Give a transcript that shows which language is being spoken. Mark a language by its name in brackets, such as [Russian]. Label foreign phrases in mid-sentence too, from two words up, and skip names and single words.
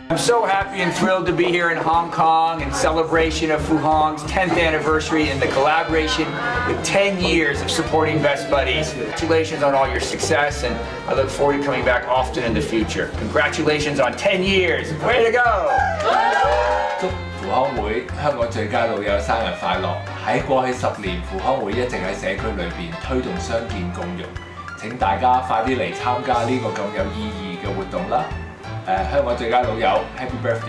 [English] I'm so happy and thrilled to be here in Hong Kong in celebration of Fu Hong's 10th anniversary and the collaboration with 10 years of supporting Best Buddies. Congratulations on all your success, and I look forward to coming back often in the future. Congratulations on 10 years. Way to go! [Cantonese] 祝富康會香港最佳老友生日快樂！喺過去10年，富康會一直喺社區裏邊推動傷健共融。請大家快啲嚟參加呢個咁有意義嘅活動啦！香港最佳老友 ， [English] Happy Birthday！